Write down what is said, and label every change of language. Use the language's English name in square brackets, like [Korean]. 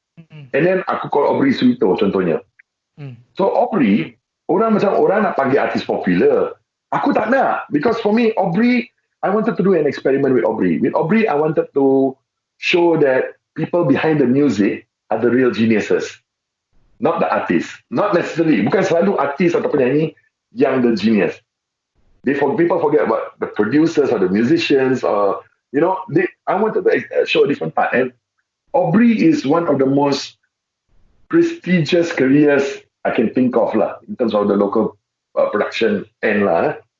[English] And then [Malay] aku call Aubrey Suito contohnya. So Aubrey, orang nak panggil artis popular. Aku tak nak, [English] because for me Aubrey, I wanted to do an experiment with Aubrey. With Aubrey, I wanted to show that people behind the music are the real geniuses, not the artists. Not necessarily, [Malay] bukan selalu artis atau penyanyi yang [English] the genius. People forget about the producers or the musicians, or you know, I wanted to show a different part. And Aubrey is one of the most prestigious careers I can think of lah, in terms of the local production end lah.